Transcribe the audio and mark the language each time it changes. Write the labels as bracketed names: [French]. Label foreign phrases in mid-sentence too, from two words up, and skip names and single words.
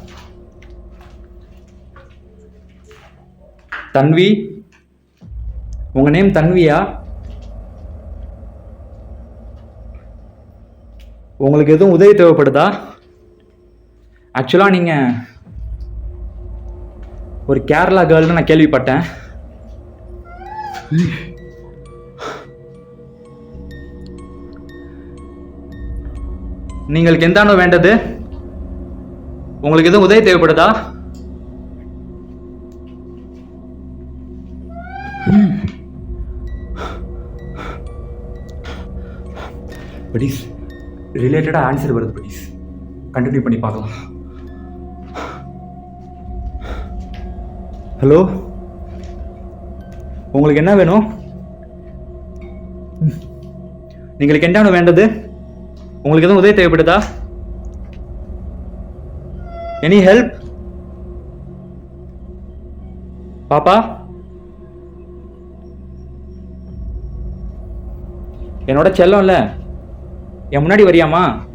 [Tamil] தன்வி, உங்க நேம் தன்வியா? உங்களுக்கு எதுவும் உதவி தேவைப்படுதா? ஆக்சுவலாக நீங்க ஒரு கேரளா கேர்ள்னு நான் கேள்விப்பட்டேன். [Malayalam] നിങ്ങൾക്ക് എന്താണോ വേണ്ടത്? [Tamil] உங்களுக்கு எதுவும் உதவி தேவைப்படுதா? ப்ளீஸ், ரிலேட்டடாக ஆன்சர் வருது. [English] please continue [Tamil] பண்ணி பார்க்கலாம். ஹலோ, உங்களுக்கு என்ன வேணும்? [Malayalam] നിങ്ങൾക്ക് എന്താണ് വേണ്ടത്? [Tamil] உங்களுக்கு எதுவும் உதவி தேவைப்படுதா? [English] any help? [Tamil] பாப்பா, என்னோட செல்லம் இல்ல, என் முன்னாடி வரியாமா?